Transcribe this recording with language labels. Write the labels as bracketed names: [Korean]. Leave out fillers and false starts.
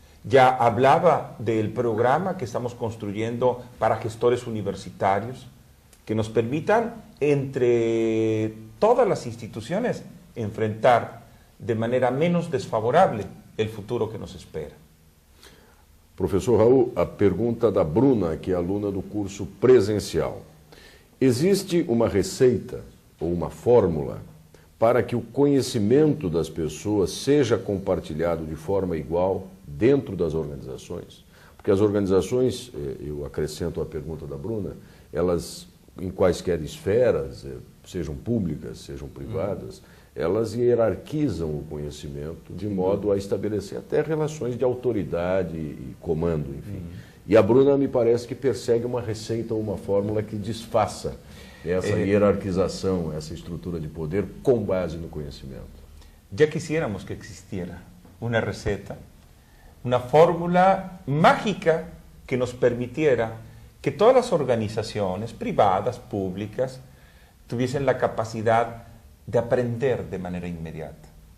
[Spanish] Ya hablaba del programa que estamos construyendo para gestores universitarios, que nos permitan entre todas las instituciones enfrentar de manera menos desfavorable el futuro que nos espera. [Portuguese] Professor Raul, a pergunta da Bruna, que é aluna do curso presencial. Existe uma receita ou uma fórmula para que o conhecimento das pessoas seja compartilhado de forma igual dentro das organizações? Porque as organizações, eu acrescento a pergunta da Bruna, elas em quaisquer esferas, sejam públicas, sejam privadas, elas hierarquizam o conhecimento de modo a estabelecer até relações de autoridade e comando, enfim. E a Bruna me parece que persegue uma receita ou uma fórmula que desfaça essa hierarquização, essa estrutura de poder com base no conhecimento. [Spanish] Ya quisiéramos que existiera una receta, una fórmula mágica que nos permitiera que todas las organizaciones privadas, públicas, tuviesen la capacidad de aprender de manera inmediata.